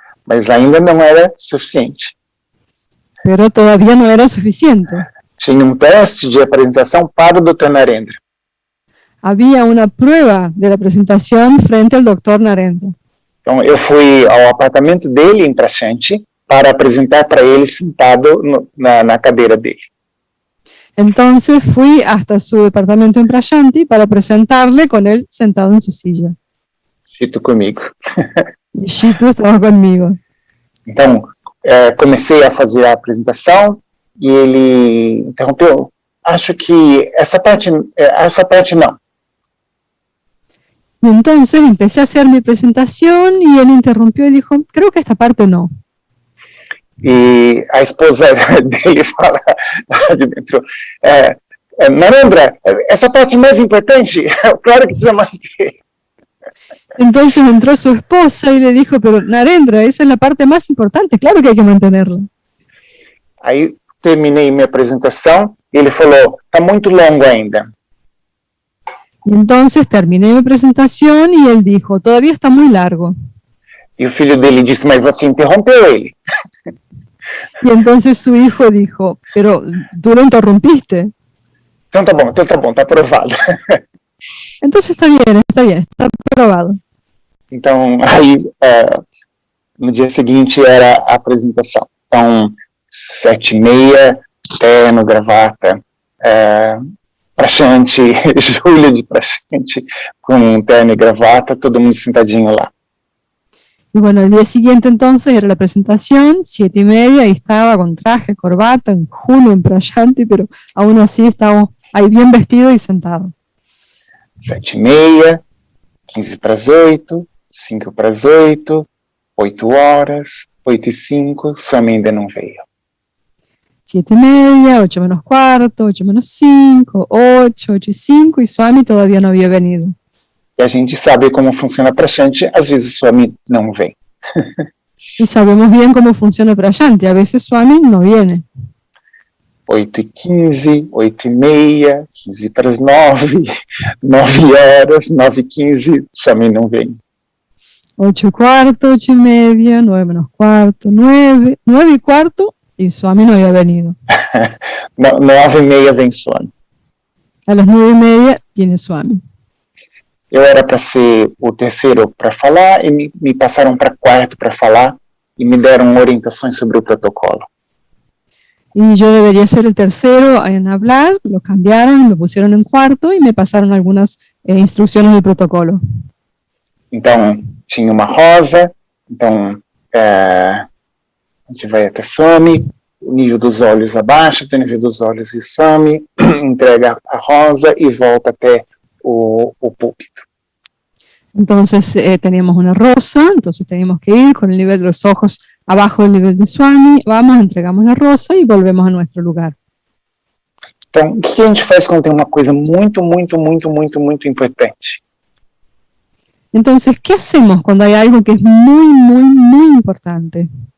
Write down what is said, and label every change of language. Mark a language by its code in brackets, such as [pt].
[pt] Mas ainda não era suficiente. [es] Pero todavía no era suficiente. [pt] Tinha teste de apresentação para o Dr. Narendra. [es] Había una prueba de la presentación frente al doctor Narendra. [pt] Então, eu fui ao apartamento dele em Prashanti para apresentar para ele sentado na cadeira dele. [es] Entonces fui hasta su departamento en Prashanti para presentarle con él sentado en su silla. [pt] Chito comigo. [es] Y Chito estaba conmigo. [pt] Então, comecei a fazer a apresentação e ele interrompeu. Acho que essa parte não. [es] Y entonces empecé a hacer mi presentación y él interrumpió y dijo, creo que esta parte no. [pt] E a esposa dele fala lá de dentro, Narendra, essa parte mais importante, claro que precisa manter. [es] Entonces entró su esposa y le dijo, pero Narendra, esa es la parte más importante, claro que hay que mantenerla. [pt] Aí terminei minha apresentação e ele falou, está muito longo ainda. [es] Y entonces terminé mi presentación y él dijo, todavía está muy largo. [pt] E o filho dele disse, mas você interrompeu ele. [es] Y entonces su hijo dijo, pero tú lo interrumpiste. [pt] Então tá bom, tá aprovado. [es] Entonces está bien, está aprobado. [pt] Então, aí, no dia seguinte era a apresentação. Então, 7h30, terno, gravata, Prashanti, Júlia de Prashanti, com terno e gravata, todo mundo sentadinho lá. [es] Y bueno, el día siguiente entonces era la presentación, 7:30, y estaba con traje, corbata, en Julio, en Prashanti, pero aún así estábamos ahí bien vestido y sentado. [pt] 7h30, 7:45, 5:45, 8h, 8h05, Swami ainda não veio. [es] 7:30, 8:45, 8:05, 8, 8:05, y Swami todavía no había venido. [pt] E a gente sabe como funciona Prashanti, às vezes o Swami não vem. [es] Y sabemos bien cómo funciona Prashanti, a veces Swami no viene. [pt] 8h15, 8h30, 8:45, 9h, 9h15, Swami não vem. [es] 8:15, 8:30, 9:15, 9, 9:15, y Swami no había venido. [pt] 9h30 vem Swami. [es] A las 9:30 viene Swami. [pt] Eu era para ser o terceiro para falar e me passaram para quarto para falar e me deram orientações sobre o protocolo. [es] Y yo debería ser el tercero en hablar, lo cambiaron, me pusieron en cuarto y me pasaron algunas instrucciones del protocolo. [pt] Então, tinha uma rosa, então a gente vai até Swami, o nível dos olhos abaixa, até o nível dos olhos e Swami, entrega a rosa e volta até o púlpito. [es] Entonces teníamos una rosa, entonces teníamos que ir con el nivel de los ojos abajo del nivel de Swami, vamos, entregamos la rosa y volvemos a nuestro lugar. [pt] Então, o que a gente faz quando tem uma coisa muito, muito, muito, muito, muito importante? [es] Entonces, ¿qué hacemos cuando hay algo que es muy, muy, muy importante?